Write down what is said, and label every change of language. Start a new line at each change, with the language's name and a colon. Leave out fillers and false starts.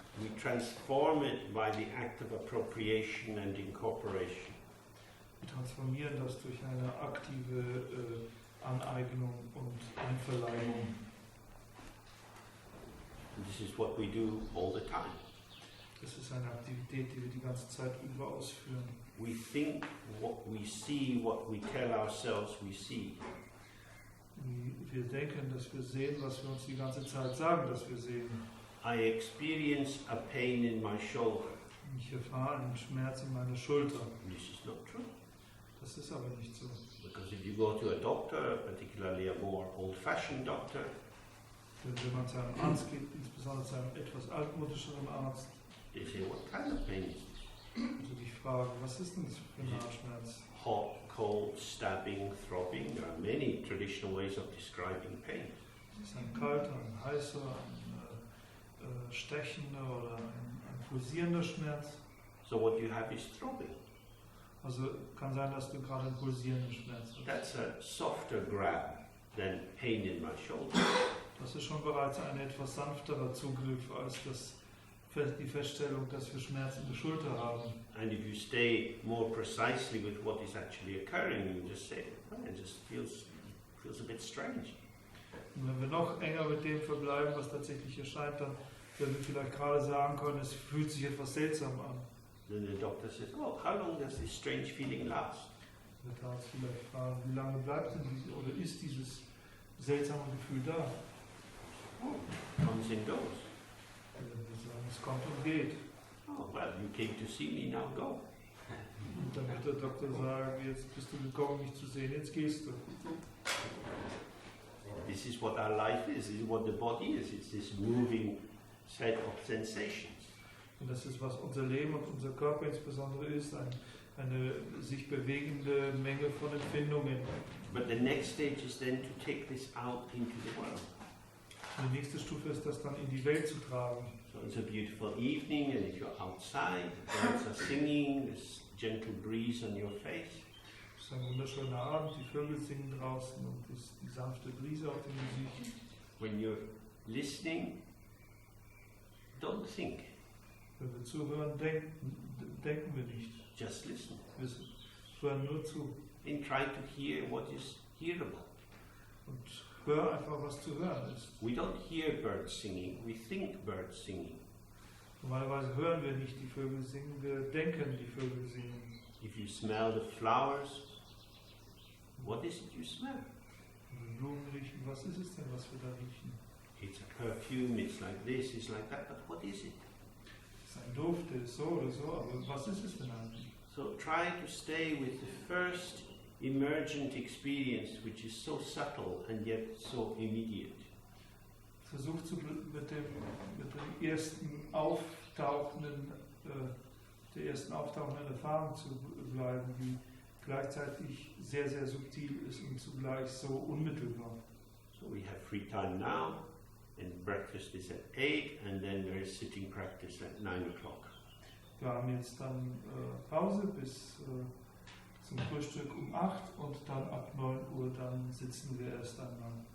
English: We transform it by the act of appropriation and incorporation.
German: Wir transformieren das durch eine aktive Aneignung und Einverleibung.
English: And this is what we do all the time.
German: Das ist eine Aktivität, die wir die ganze Zeit über ausführen.
English: We think what we see, what we tell ourselves we see.
German: Wir denken, dass wir sehen, was wir uns die ganze Zeit sagen, dass wir sehen.
English: I experience a pain in my shoulder.
German: Ich erfahre einen Schmerz in meiner Schulter.
English: This is not true.
German: Das ist aber nicht so.
English: Because if you go to a doctor, particularly a more old-fashioned doctor,
German: Wenn man zu einem Arzt geht, insbesondere zu einem etwas altmodischeren Arzt,
English: they say, what kind of pain is this?
German: also dich fragen, was ist denn das für ein Nahschmerz?
English: Hot, cold, stabbing, throbbing. There are many traditional ways of describing pain.
German: Ist ein kalter, ein heißer, ein stechender oder ein pulsierender Schmerz?
English: So what you have is throbbing.
German: Also kann sein, dass du gerade einen pulsierenden Schmerz hast.
English: That's a softer grab than pain in my shoulder.
German: Das ist schon bereits ein etwas sanfterer Zugriff als die Feststellung, dass wir Schmerz in der Schulter haben.
English: And if you stay more precisely with what is actually occurring, you just say, well, it just feels a bit strange.
German: Und wenn wir noch enger mit dem verbleiben, was tatsächlich erscheint, dann werden wir vielleicht gerade sagen können, es fühlt sich etwas seltsam an.
English: Then the doctor says, oh, how long does this strange feeling last?
German: Der Arzt vielleicht fragen, wie lange bleibt denn oder ist dieses seltsame Gefühl da?
English: Oh, comes and goes.
German: Wir sagen, es kommt und geht.
English: Oh, well, you came to see me, now go.
German: Und dann wird der Doktor sagen, jetzt bist du gekommen, mich zu sehen, jetzt gehst du.
English: This is what our life is. This is what the body is. It's this moving set of sensations.
German: Und das ist, was unser Leben und unser Körper insbesondere ist, eine sich bewegende Menge von Empfindungen.
English: But the next stage is then to take this out into the world.
German: Die nächste Stufe ist, das dann in die Welt zu tragen.
English: So it's a beautiful evening, and if you're outside, birds are singing, there's gentle breeze on your face.
German: Es ist ein wunderschöner Abend, die Vögel singen draußen und die sanfte Brise auf dem Gesicht.
English: When you're listening, don't think,
German: Wenn wir zuhören, denken wir nicht.
English: just listen.
German: Wir hören nur zu
English: And try to hear what is hearable.
German: und hör einfach, was zu hören ist.
English: We don't hear birds singing, we think birds singing.
German: Normalerweise hören wir nicht die Vögel singen, wir denken, die Vögel singen.
English: If you smell the flowers, what is it you smell?
German: Wenn wir Blumen riechen, was ist es denn, was wir da riechen?
English: It's a perfume, it's like this, it's like that, but what is it?
German: Es ist ein Duft, der ist so oder so, aber was ist es denn eigentlich?
English: So try to stay with the first emergent experience, which is so subtle and yet so immediate.
German: Versucht mit dem ersten auftauchenden, der ersten auftauchenden Erfahrung zu bleiben, die gleichzeitig sehr, sehr subtil ist und zugleich so unmittelbar.
English: So we have free time now, and breakfast is at 8, and then there is sitting practice at 9 o'clock.
German: Wir haben jetzt dann Pause bis zum Frühstück um 8 und dann ab 9 Uhr dann sitzen wir erst einmal.